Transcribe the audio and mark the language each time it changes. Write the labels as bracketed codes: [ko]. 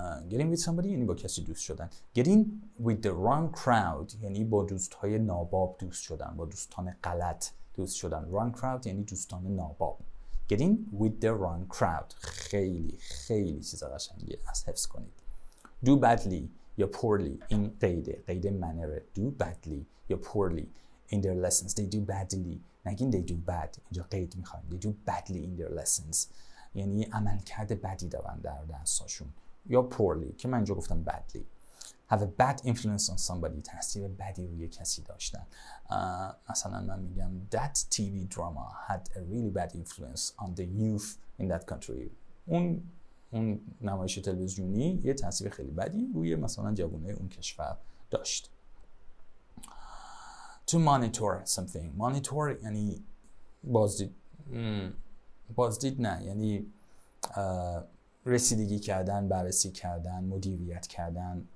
[en] Getting with somebody [fa] یعنی با کسی دوست شدن. [en] Getting with the wrong crowd [fa] یعنی با دوستهای ناباب دوست شدن، با دوستان غلط دوست شدن. wrong crowd یعنی دوستان ناباب. [en] Getting with the wrong crowd [fa] خیلی خیلی چیز قشنگیه، از حفظ کنید. [en] Do badly [fa] یا poorly این قید منره. [en] Do badly یا poorly in their lessons. They do badly نگین they do bad، [fa] اینجا قید میخوایم. [en] They do badly in their lessons [fa] یعنی عملکرد بدی دارن در درساشون. یا poorly که من اینجا گفتم badly. [en] Have a bad influence on somebody [fa] تاثیر بدی روی کسی داشتن. مثلا من میگم [en] that TV drama had a really bad influence on the youth in that country. [fa] اون نمایش تلویزیونی یه تاثیر خیلی بدی روی مثلا جوانای اون کشور داشت. [en] To monitor something. [fa] Monitor یعنی بازدید نه، یعنی رسیدگی کردن، بررسی کردن، مدیریت کردن.